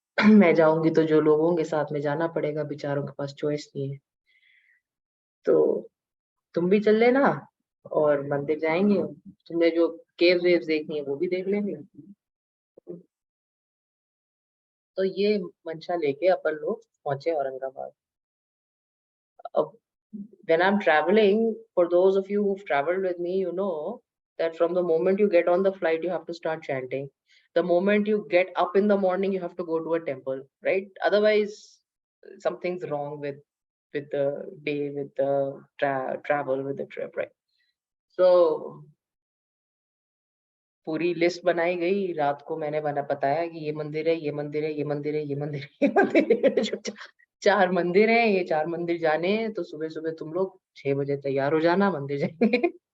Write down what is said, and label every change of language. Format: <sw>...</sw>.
<hi>मैं जाऊंगी तो जो लोग होंगे साथ में जाना पड़ेगा, बेचारों के पास चॉइस नहीं है। तो तुम भी चल लेना और मंदिर जाएंगे। तुमने जो केव वेव्स देखनी है वो भी देख लेंगे। तो ये मंशा लेके अपन लोग पहुंचे औरंगाबाद।</hi> <en>अब when I'm traveling, for those of you who've traveled with me, you know that from the moment you get on the flight, you have to start chanting. The moment you get up in the morning, you have to go to a temple, right? Otherwise, something's wrong with the day, with the travel, with the trip, right?</en> <hi>So पूरी list बनाई गई। रात को मैंने बताया कि ये मंदिर है, ये मंदिर है, ये मंदिर है, ये मंदिर है, ये मंदिर है। जो चार मंदिर हैं, ये चार मंदिर जाने हैं, तो सुबह सुबह तुम लोग 6 बजे तैयार हो जाना, मंदिर जाएंगे।</hi>